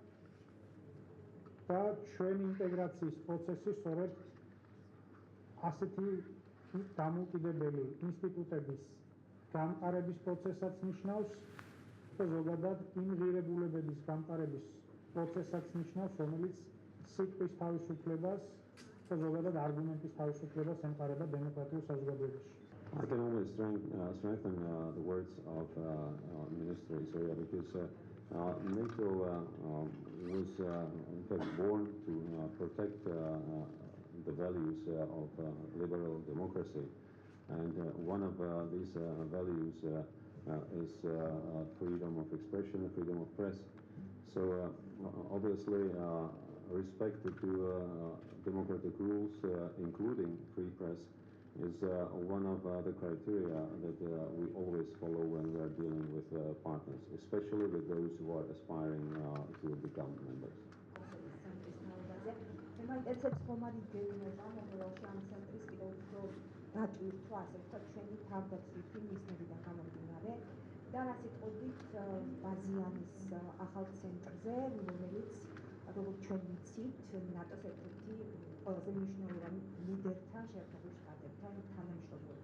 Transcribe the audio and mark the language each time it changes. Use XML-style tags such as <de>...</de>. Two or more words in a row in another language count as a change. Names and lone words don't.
<ka>და ჩვენი ინტეგრაციის პროცესი სწორედ ასეთი დამოუკიდებელი ინსტიტუტების გამყარების პროცესაც ნიშნავს და ზოგადად იმ ღირებულებების გამყარების პროცესაც ნიშნავს, რომელიც სიტყვის თავისუფლებას და ზოგადად არგუმენტის თავისუფლებას ემყარება დემოკრატიულ საზოგადოებაში.</ka> <en>I can only strengthen the words of Minister Isoria because NATO was in fact born to protect the values of liberal democracy, and one of these values is freedom of expression, freedom of press. So obviously respect to democratic rules, including free press, is one of the criteria that we always follow when we are dealing with partners, especially with those who are aspiring to become members.</en> <ka>და რა სიტყვით ბაზიანის ახალ ცენტრზე, რომელიც როგორც ჩვენ ვიცით, ნატოს ერთ-ერთი ყველაზე მნიშვნელოვანი ლიდერთან, შეერთებულ შტატებთან თანამშრომლობი.</ka>